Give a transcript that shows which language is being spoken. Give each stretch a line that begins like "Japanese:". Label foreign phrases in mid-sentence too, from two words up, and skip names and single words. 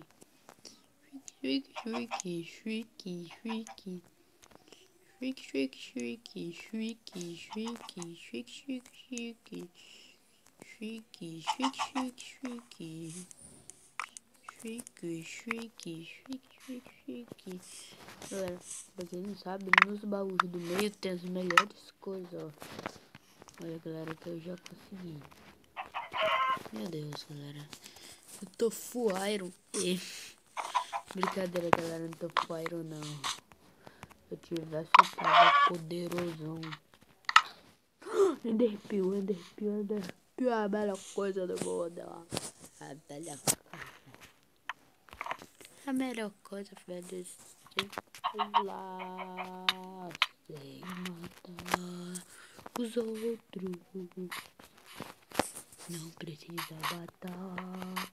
Portuguese: Freaky, freaky, freaky, freaky. Shriek, shriek, shrieky, shrieky, shrieky, shriek, shriek, shrieky, shrieky, shriek, shriek, shrieky, shrieky, shrieky, shriek, shriek, shrieky. Galera, pra quem não sabe, nos baús do meio tem as melhores coisas, ó. Olha, galera, que eu já consegui. Meu Deus, galera. Eu tô
English: full iron.
Portuguese: Brincadeira, galera, não tô
English: full iron,
Portuguese: não. Se eu tivesse, eu tava poderosão. Enderpeel, enderpeel, enderpeel. A melhor coisa do mundo, ó. A melhor coisa, velho, é lá sem matar os outros. Não precisa matar.